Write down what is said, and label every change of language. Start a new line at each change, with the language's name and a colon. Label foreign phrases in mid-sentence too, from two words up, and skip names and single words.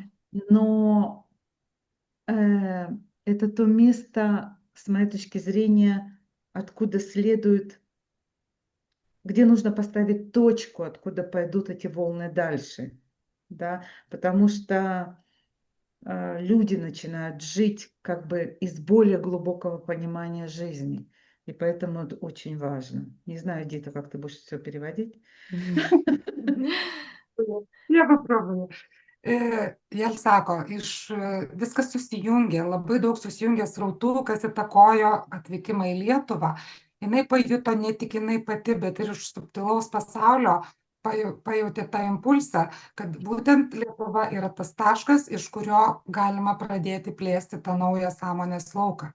Russian: Но э, это то место, с моей точки зрения, откуда следует, где нужно поставить точку, откуда пойдут эти волны дальше, да, потому что люди начинают жить как бы из более глубокого понимания жизни, и поэтому это очень важно. Не знаю, Дита, как ты будешь все переводить? Я попробую.
Lithuanian: Jie sako, viskas susijungė, labai daug susijungė srautų, kas įtakojo atvykimą į Lietuvą. Jinai pajuto ne tik jinai pati, bet ir iš subtilaus pasaulio pajautė tą impulsą, kad būtent Lietuva yra tas taškas, iš kurio galima pradėti plėsti tą naują sąmonės lauką.